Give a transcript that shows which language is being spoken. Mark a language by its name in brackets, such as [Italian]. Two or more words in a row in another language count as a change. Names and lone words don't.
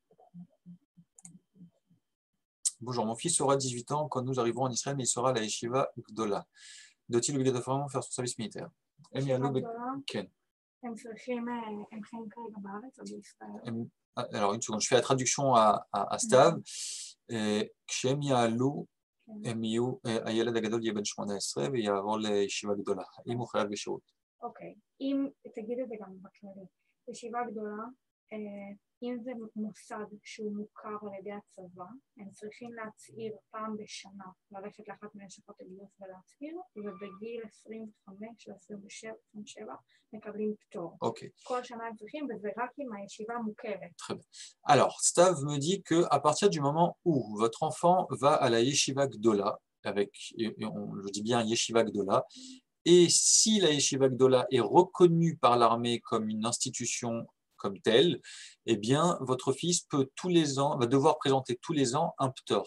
[French] Bonjour, mon fils aura 18 ans quand nous arriverons en Israël, mais il sera à la [Hebrew] ישיבה גדולה. [French] Doit-il obligatoirement faire son service militaire? Alors, une seconde, je fais la traduction à Stav. [Hebrew] כשהם יעלו, הם יהיו, הילד הגדול יהיה בן 18 ויעבור לישיבה גדולה. האם הוא חייב בשירות? אוקיי, אם תגיד את זה גם בכללי. ישיבה גדולה, אם זה מוסד שהוא מוכר על ידי הצבא, הם צריכים להצהיר פעם בשנה, ללכת לאחת מלשכות הגיוס ולהצהיר, ובגיל 25 או 27 מקבלים פטור. Okay. כל שנה הם צריכים, וזה רק אם הישיבה מוכרת. [French] Très bien. Alors, Stav me dit qu'à partir du moment où votre enfant va à la [Hebrew] ישיבה גדולה, [French] je dis bien [Hebrew] ישיבה גדולה, [French] et si la [Hebrew] ישיבה גדולה [French] est reconnue par l'armée comme une institution comme telle, eh bien, votre fils peut va devoir présenter tous les ans un ptor.